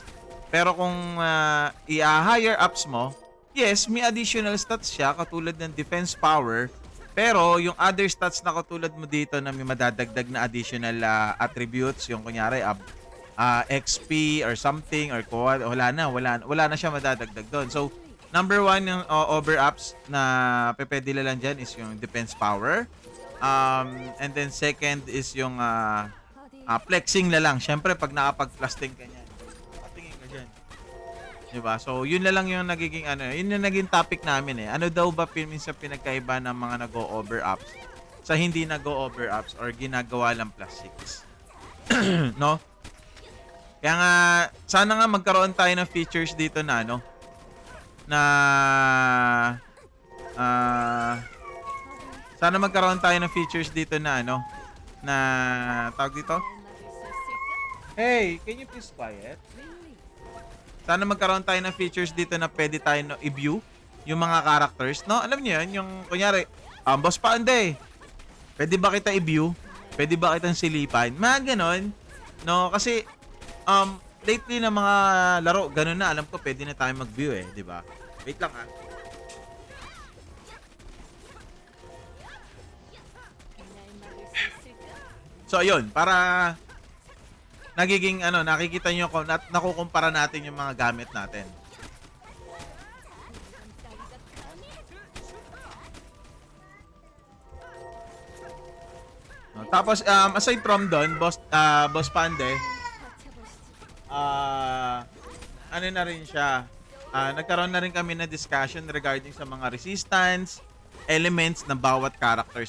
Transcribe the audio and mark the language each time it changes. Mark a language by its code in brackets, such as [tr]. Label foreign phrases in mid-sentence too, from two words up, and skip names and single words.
[tl] Pero kung i- [en] higher ups [tl] mo, yes, may [en] additional stats [tl] siya katulad ng [en] defense power, [tl] pero yung [en] other stats [tl] na katulad mo dito na may madadagdag na [en] additional attributes, [tl] yung kunyari [en] XP or something [tl] or wala na siya madadagdag doon. So, number 1 yung [en] over ups [tl] na pwede lang dyan is yung [en] defense power. And then second is [tl] yung flexing na lang. Syempre pag nakapag-plasting ka niyan, patingin ka dyan. Diba? So yun na lang yung nagiging yun yung naging topic namin eh. Ano daw ba minsan pinagkaiba ng mga nag-o- [en] over ups [tl] sa hindi nag-o- [en] over ups [tl] or ginagawa lang plastics? No? Kaya nga sana nga magkaroon tayo ng features dito na sana magkaroon tayo ng features dito na na tawag dito. [ko] 날 막을 수 있을까? [en] Hey, can you please quiet? Really? [tl] Sana magkaroon tayo ng features dito na pwede tayo i-view yung mga characters, no? Alam niyo yun, yung kunyari, Boss Pande, pwede ba kita i-view? Pwede ba kitang silipan? Mga ganon, no? Kasi, lately na mga laro, ganon na, alam ko pwede na tayo mag-view eh, di ba? Wait lang [ko] 날 막을 수 있을까? [tl] So ayun, para nagiging nakikita niyo ko nakukumpara natin yung mga gamit natin. [ko] 깐따리가 감히 [tl] No? Tapos aside from doon, Boss Pande, [ko] 받쳐보시지. [tl] ano na rin siya. Nagkaroon na rin kami na discussion regarding sa mga resistance, elements ng bawat characters.